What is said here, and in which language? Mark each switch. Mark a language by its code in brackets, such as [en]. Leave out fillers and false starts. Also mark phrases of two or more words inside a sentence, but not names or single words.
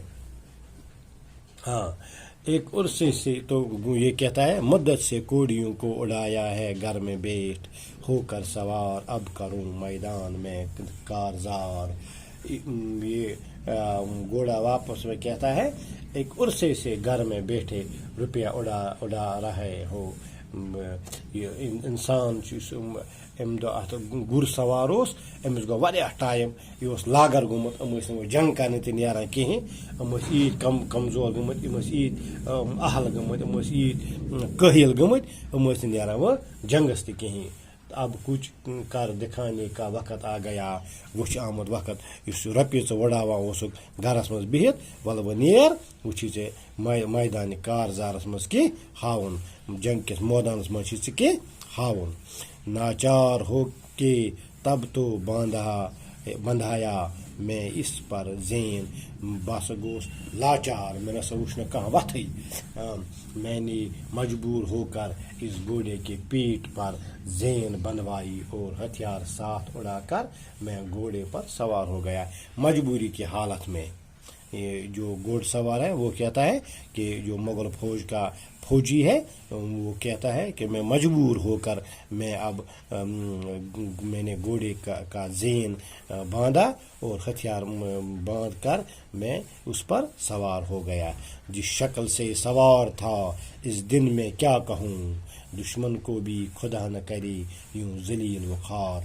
[ur] ہاں ایک عرصے سے تو یہ کہتا ہے مدت سے کوڑیوں کو اڑایا ہے گھر میں بیٹھ ہو کر سوار، اب کروں میدان میں کارزار۔ یہ گھوڑا واپس میں کہتا ہے ایک عرصے سے گھر میں بیٹھے روپیہ اڑا رہے ہو، [ks] یہ انسان امہ دۄہ اتھ گر سوار اوس، أمِس گوٚو واریاہ ٹایم، یہِ اوس لاگر گوٚمُت، یِم ٲسۍ نہٕ جنگ کرنہِ تہِ نیران کِہیٖنۍ، یِم ٲسۍ ییٖتۍ کمزور گٔمٕتۍ، یِم ٲسۍ ییٖتۍ اہل گٔمٕتۍ، یِم ٲسۍ ییٖتۍ کٲہِل گٔمٕتۍ، یِم ٲسۍ نہٕ نیران وۄنۍ جنگس تہِ کِہیٖنۍ۔ [ur] اب کچھ کر دکھانے کا وقت آ گیا، [ks] وچھ آمُت وقت یُس رۄپیہِ ژٕ وُڑاوان اوسُکھ گرس منٛز بِہِتھ، وَلہٕ وۄنۍ نیر، وٕچھی ژےٚ میدانہِ کارزارس منٛز کینٛہہ ہاوُن، جنگ کِس مٲدانس منٛز چھِ ژےٚ کینٛہہ ہاوُن۔ [ur] ناچار ہو کے تب تو بندھایا میں اس پر زین، [ks] بہٕ ہسا گوس لاچار، مےٚ نسا وُچھ نہٕ کانٛہہ وتھٕے، [ur] میں نے مجبور ہو کر اس گھوڑے کے پیٹ پر زین بندھوائی اور ہتھیار ساتھ اڑا کر میں گھوڑے پر سوار ہو گیا۔ مجبوری کی حالت میں یہ جو گھوڑ سوار ہے وہ کہتا ہے کہ جو مغل فوج کا فوجی ہے وہ کہتا ہے کہ میں مجبور ہو کر میں نے گھوڑے کا زین باندھا اور ہتھیار باندھ کر میں اس پر سوار ہو گیا، جس شکل سے سوار تھا اس دن میں کیا کہوں، دشمن کو بھی خدا نہ کرے یوں ذلیل و خوار۔